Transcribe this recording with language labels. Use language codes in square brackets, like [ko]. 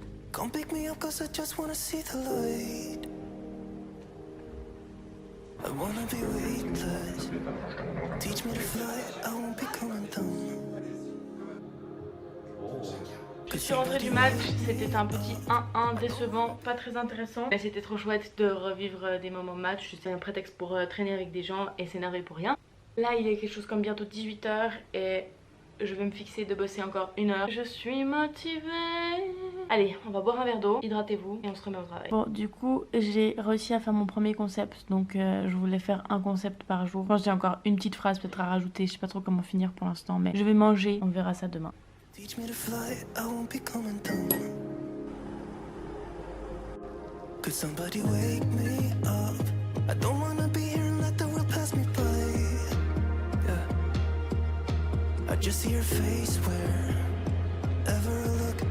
[en] Come pick me up 'cause I just wanna see the light. I wanna be weightless. Teach me to fly, I won't be coming down. [fr] Je suis rentrée du match, c'était un petit 1-1 décevant, pas très intéressant. Mais c'était trop chouette de revivre des moments match, c'était un prétexte pour traîner avec des gens et s'énerver pour rien. Là il est quelque chose comme bientôt 18 h et je vais me fixer de bosser encore 1 heure. Je suis motivée. Allez, on va boire un verre d'eau, hydratez-vous et on se remet au travail. Bon, du coup, j'ai réussi à faire mon premier concept. Donc, je voulais faire un concept par jour. Je pense que j'ai encore une petite phrase peut-être à rajouter. Je sais pas trop comment finir pour l'instant, mais je vais manger. On verra ça demain. [en] Teach me to fly, I won't be coming down. Could somebody wake me up? I don't wanna be here and let the world pass me by. Yeah, I just see her face wherever I look.